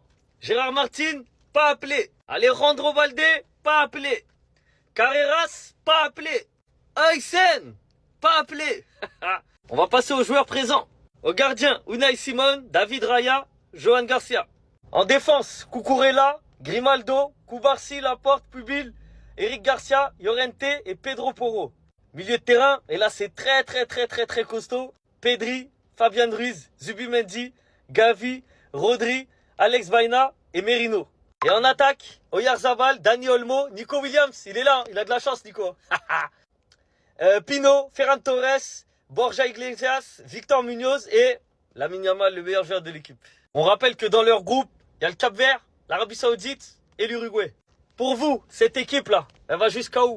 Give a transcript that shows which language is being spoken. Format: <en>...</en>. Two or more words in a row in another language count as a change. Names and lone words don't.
<fr>Gérard Martin, pas appelé. Alejandro Valde, pas appelé. Carreras, pas appelé. Aysen, pas appelé. On va passer aux joueurs présents. Au gardien, Unai Simon, David Raya, Johan Garcia. En défense, Cucurella, Grimaldo, Cubarsí, Laporte, Pubil, Eric Garcia, Llorente et Pedro Porro. Milieu de terrain, et là c'est très costaud. Pedri, Fabian Ruiz, Zubimendi, Gavi, Rodri, Alex Baena et Merino. Et en attaque, Oyarzabal, Dani Olmo, Nico Williams, il est là, il a de la chance Nico. Pino, Ferran Torres, Borja Iglesias, Victor Munoz et Lamine Yamal, le meilleur joueur de l'équipe. On rappelle que dans leur groupe, il y a le Cap-Vert, l'Arabie Saoudite et l'Uruguay. Pour vous, cette équipe-là, elle va jusqu'à où?</fr>